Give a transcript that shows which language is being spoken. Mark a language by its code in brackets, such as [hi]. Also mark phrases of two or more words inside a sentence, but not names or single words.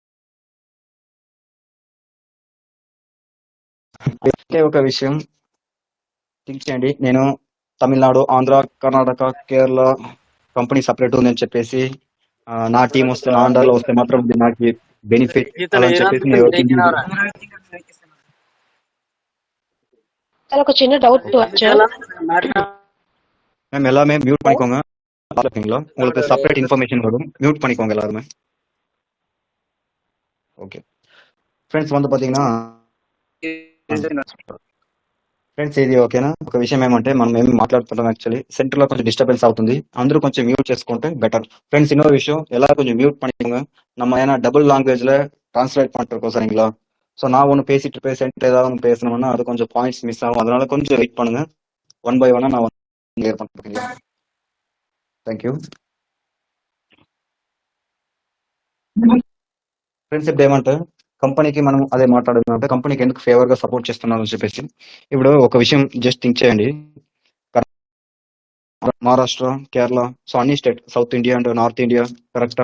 [te] ఒక విషయం థింక్ చేయండి, నేను తమిళనాడు ఆంధ్ర కర్ణాటక కేరళ [en] company separate [te] ఉందని చెప్పేసి నా టీం వస్తే నా అండర్లో వస్తే మాత్రం నాకు బెనిఫిట్ అలా అని చెప్పేసి [ta] சார் ஒரு சின்ன டவுட் மேம் எல்லாமே மியூட் பண்ணிக்கோங்க, ஓகேங்களா. உங்களுக்கு [en] separate information [ta] வரும், மியூட் பண்ணிக்கோங்க எல்லாருமே. [en] okay friends [ta] வந்து பாத்தீங்கன்னா ఫ్రెండ్స్ [te] ఇది ఓకేనా. ఒక విషయం ఏమంటే మనం ఏమి మాట్లాడుతున్నాం [en] actually center [te] లో కొంచెం డిస్టర్బెన్స్ అవుతుంది, అందరూ కొంచెం మ్యూట్ చేసుకుంటే [en] better friends. [ta] இன்னொரு விஷயம் எல்லாரும் கொஞ்சம் மியூட் பண்ணிக்கோங்க. நம்ம ஏன்னா [en] double language translate [ta] பண்ணிட்டு இருக்கோம் சரிங்களா. ஸோ நான் ஒன்று பேசிட்டு இருப்பேன், சென்டர் ஏதாவது ஒன்று பேசணும்னா அது கொஞ்சம் [en] points miss [ta] ஆகும், அதனால கொஞ்சம் வெயிட் பண்ணுங்க. [en] one by one [ta] நான் கிளியர் பண்ணுறேன். [en] thank you friends. [te] ఇప్పుడు ఏమంటే కంపెనీకి మనం అదే మాట్లాడుకుంటే కంపెనీకి ఎందుకు ఫేవర్ గా సపోర్ట్ చేస్తున్నారని చెప్పేసి ఇప్పుడు ఒక విషయం [en] just think [te] చేయండి. మహారాష్ట్ర, కేరళ, సో అన్ని స్టేట్, సౌత్ ఇండియా అండ్ నార్త్ ఇండియా కరెక్టా.